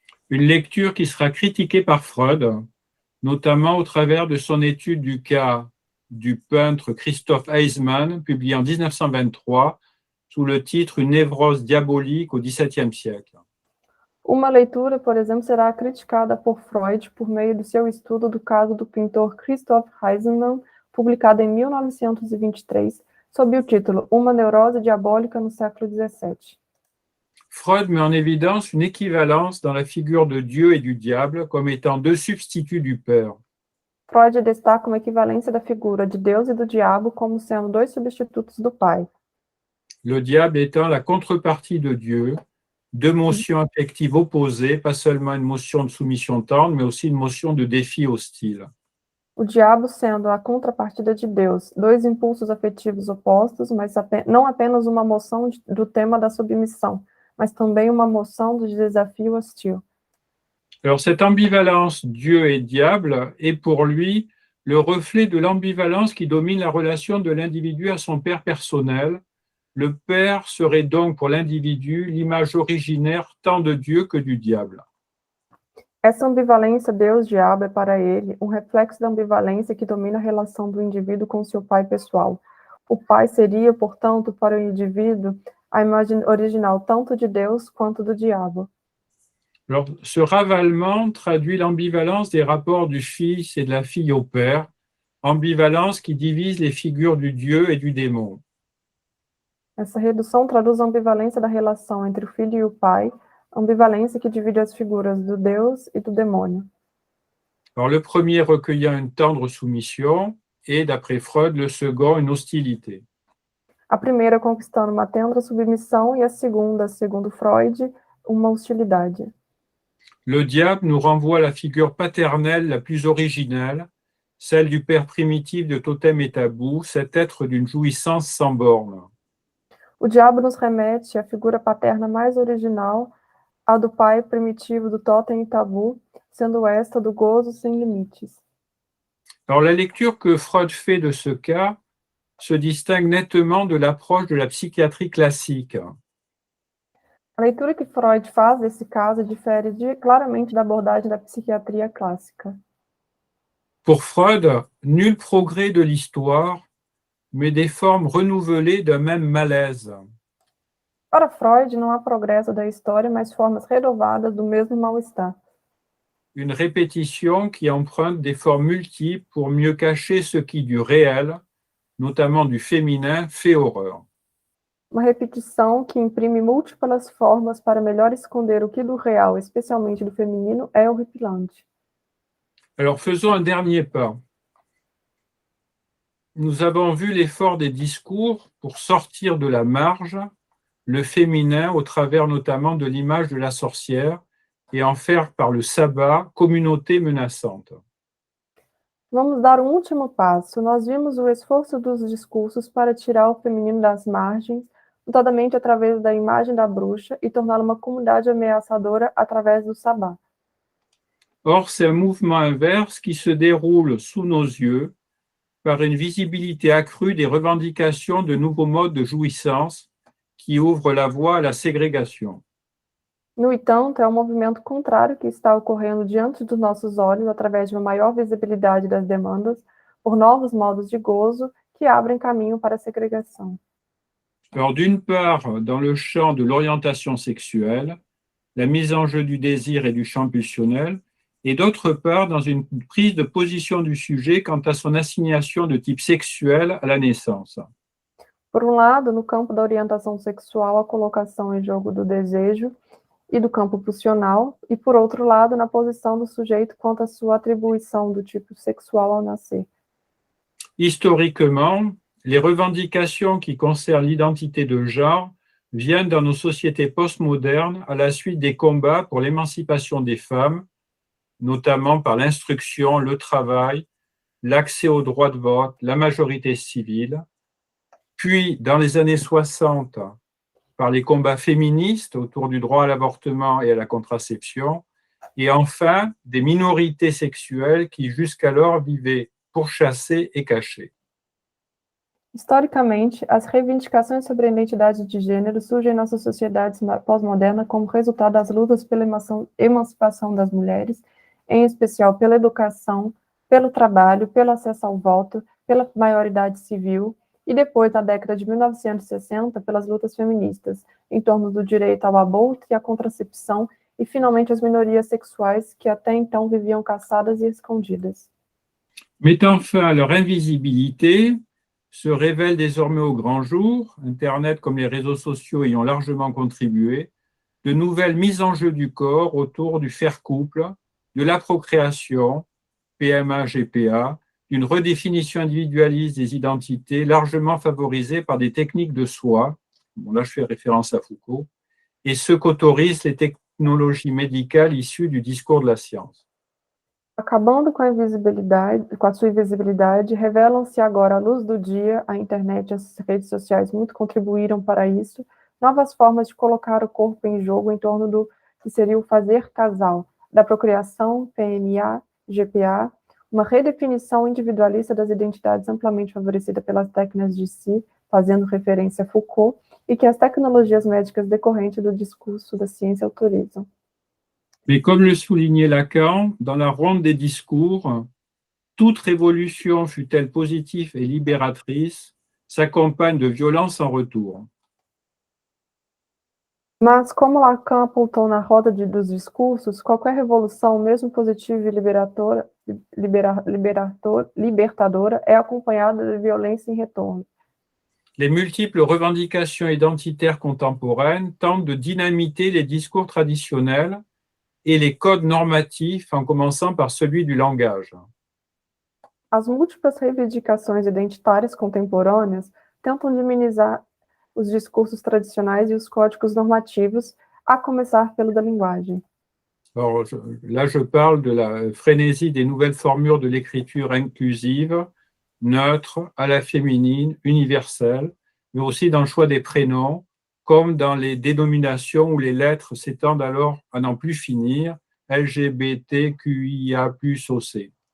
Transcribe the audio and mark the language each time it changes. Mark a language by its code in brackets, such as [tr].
[fr] Une lecture qui sera critiquée par Freud, notamment au travers de son étude du cas du peintre Christoph Eismann, publié en 1923, sous le titre Une névrose diabolique au XVIIe siècle. [pt] Uma leitura, por exemplo, será criticada por Freud por meio do seu estudo do caso do pintor Christoph Eismann, publicado em 1923, sob o título Uma neurose diabólica no século XVII. [fr] Freud met en évidence une équivalence dans la figure de Dieu et du diable comme étant deux substituts du Père. [pt] Freud destaca uma equivalência da figura de Deus e do diabo como sendo dois substitutos do Pai. [fr] Le diable étant la contrepartie de Dieu, deux motions affectives opposées, pas seulement une motion de soumission tendre, mais aussi une motion de défi hostile. [pt] O diabo sendo a contrapartida de Deus, dois impulsos afetivos opostos, mas não apenas uma moção do tema da submissão, mas também uma moção de desafio hostil. [fr] Alors cette ambivalence Dieu et diable est pour lui le reflet de l'ambivalence qui domine la relation de l'individu à son père personnel. Le père serait donc pour l'individu l'image originaire tant de Dieu que du diable. [pt] Essa ambivalência Deus-diabo é para ele um reflexo da ambivalência que domina a relação do indivíduo com seu pai pessoal. O pai seria, portanto, para o indivíduo a imagem original tanto de Deus quanto do diabo. [fr] Alors, ce ravalement traduit l'ambivalence des rapports du fils et de la fille au père, ambivalence qui divise les figures du Dieu et du démon. [pt] Essa redução traduz a ambivalência da relação entre o filho e o pai, ambivalência que divide as figuras do Deus e do demônio. [fr] Alors, le premier recueillant une tendre soumission et, d'après Freud, le second une hostilité. [pt] A primeira conquistando uma tendra submissão e a segunda, segundo Freud, uma hostilidade. [fr] Le diable nous renvoie à la figure paternelle la plus originelle, celle du père primitif de Totem et Tabou, cet être d'une jouissance sans borne. [pt] O diabo nos remete à figura paterna mais original, a do pai primitivo do Totem e Tabu, sendo esta do gozo sem limites. [fr] Alors la lecture que Freud fait de ce cas se distingue nettement de l'approche de la psychiatrie classique. [pt] A leitura que Freud faz desse caso difere claramente da abordagem da psiquiatria clássica. [fr] Pour Freud, nul progrès de l'histoire, mais des formes renouvelées d'un même malaise. [pt] Para Freud, não há progresso da história, mas formas renovadas do mesmo mal-estar. [fr] Une répétition qui emprunte des formes multiples pour mieux cacher ce qui du réel, notamment du féminin, fait horreur. [pt] Uma repetição que imprime múltiplas formas para melhor esconder o que do real, especialmente do feminino, é horripilante. [fr] Alors faisons un dernier pas. Nous avons vu l'effort des discours pour sortir de la marge le féminin au travers notamment de l'image de la sorcière et en faire par le sabbat communauté menaçante. [pt] Vamos dar um último passo. Nós vimos o esforço dos discursos para tirar o feminino das margens, notadamente através da imagem da bruxa, e torná-la uma comunidade ameaçadora através do sabá. [fr] Or, c'est un mouvement inverse qui se déroule sous nos yeux par une visibilité accrue des revendications de nouveaux modes de jouissance qui ouvrent la voie à la ségrégation. [pt] No entanto, é um movimento contrário que está ocorrendo diante dos nossos olhos através de uma maior visibilidade das demandas por novos modos de gozo que abrem caminho para a segregação. [fr] Alors, d'une part, dans le champ de l'orientation sexuelle, la mise en jeu du désir et du champ pulsionnel, et d'autre part, dans une prise de position du sujet quant à son assignation de type sexuel à la naissance. [pt] Por um lado, no campo da orientação sexual, a colocação em jogo do desejo e do campo pulsional, e por outro lado, na posição do sujeito quanto à sua atribuição do tipo sexual ao nascer. [fr] Historiquement, les revendications qui concernent l'identité de genre viennent dans nos sociétés postmodernes à la suite des combats pour l'émancipation des femmes, notamment par l'instruction, le travail, l'accès au droit de vote, la majorité civile, puis dans les années 60, par les combats féministes autour du droit à l'avortement et à la contraception, et enfin des minorités sexuelles qui jusqu'alors vivaient pourchassées et cachées. [pt] Historicamente, as reivindicações sobre a identidade de gênero surgem em nossas sociedades pós-modernas como resultado das lutas pela emancipação das mulheres, em especial pela educação, pelo trabalho, pelo acesso ao voto, pela maioridade civil, e depois, na década de 1960, pelas lutas feministas, em torno do direito ao aborto e à contracepção, e finalmente as minorias sexuais que até então viviam caçadas e escondidas. [fr] Mettant fin à leur invisibilité, se révèle désormais au grand jour, Internet comme les réseaux sociaux ayant largement contribué, de nouvelles mises en jeu du corps autour du faire couple, de la procréation, PMA, GPA, d'une redéfinition individualiste des identités largement favorisée par des techniques de soi, bon là je fais référence à Foucault, et ce qu'autorisent les technologies médicales issues du discours de la science. [pt] Acabando com a sua invisibilidade, revelam-se agora à luz do dia, a internet e as redes sociais muito contribuíram para isso, novas formas de colocar o corpo em jogo em torno do que seria o fazer casal, da procriação, PMA, GPA, uma redefinição individualista das identidades amplamente favorecida pelas técnicas de si, fazendo referência a Foucault, e que as tecnologias médicas decorrentes do discurso da ciência autorizam. [fr] Mais comme le soulignait Lacan, dans la ronde des discours, toute révolution, fût-elle positive et libératrice, s'accompagne de violence en retour. [pt] Mas, como Lacan apontou na roda dos discursos, qualquer revolução, mesmo positiva e libertadora, é acompanhada de violência em retorno. [fr] Les multiples revendications identitaires contemporaines tentent de dynamiter les discours traditionnels et les codes normatifs, en commençant par celui du langage. [pt] As múltiplas reivindicações identitárias contemporâneas tentam minimizar os discursos tradicionais e os códigos normativos, a começar pelo da linguagem. [fr] Alors, là, je parle de la frénésie des nouvelles formures de l'écriture inclusive, neutre, à la féminine, universelle, mais aussi dans le choix des prénoms, comme dans les dénominations où les lettres s'étendent alors à n'en plus finir, LGBTQIA+OC.